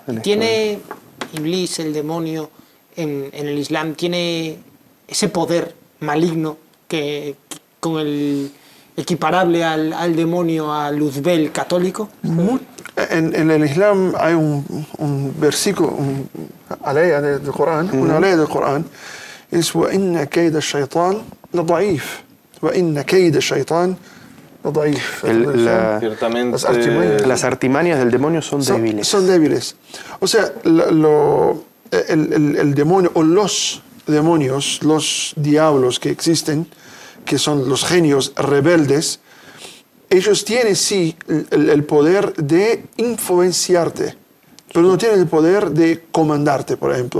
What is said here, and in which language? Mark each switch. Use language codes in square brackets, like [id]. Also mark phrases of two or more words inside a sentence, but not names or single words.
[es] ¿Tiene Iblis, el demonio, en el Islam, tiene ese poder maligno que con el equiparable al demonio, al Luzbel católico? En el Islam hay un versículo, una ley del Corán, es [ar] وَإِنَّ كَيْدَ الشَّيْطَانِ لَضَعِيفٌ وَإِنَّ كَيْدَ الشَّيْطَانِ لَضَعِيفٌ. [es] Las artimañas del demonio son débiles. Son débiles. O sea, el demonio o los demonios, los diablos que existen, que son los genios rebeldes, ellos tienen sí el poder de influenciarte, pero no tienen el poder de comandarte, por ejemplo.